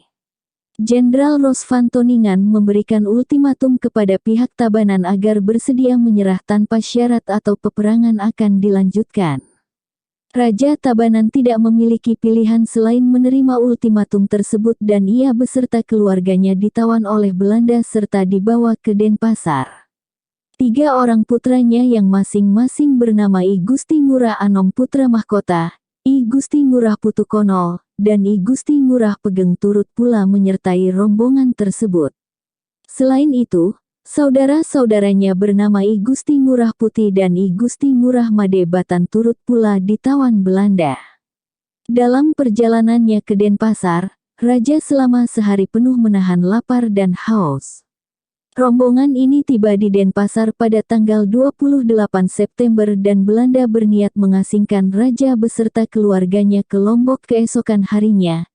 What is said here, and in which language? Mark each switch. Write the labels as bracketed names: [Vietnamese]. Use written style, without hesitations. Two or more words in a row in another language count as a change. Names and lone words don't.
[Indonesian] Jenderal Ros van Toningan memberikan ultimatum kepada pihak Tabanan agar bersedia menyerah tanpa syarat atau peperangan akan dilanjutkan. Raja Tabanan tidak memiliki pilihan selain menerima ultimatum tersebut dan ia beserta keluarganya ditawan oleh Belanda serta dibawa ke Denpasar. 3 orang putranya yang masing-masing bernama I Gusti Ngurah Anom Putra Mahkota, I Gusti Ngurah Putukonol, dan I Gusti Ngurah Pegeng turut pula menyertai rombongan tersebut. Selain itu, saudara-saudaranya bernama I Gusti Ngurah Putih dan I Gusti Ngurah Made Batan turut pula ditawan Belanda. Dalam perjalanannya ke Denpasar, Raja selama sehari penuh menahan lapar dan haus. Rombongan ini tiba di Denpasar pada tanggal 28 September dan Belanda berniat mengasingkan Raja beserta keluarganya ke Lombok keesokan harinya.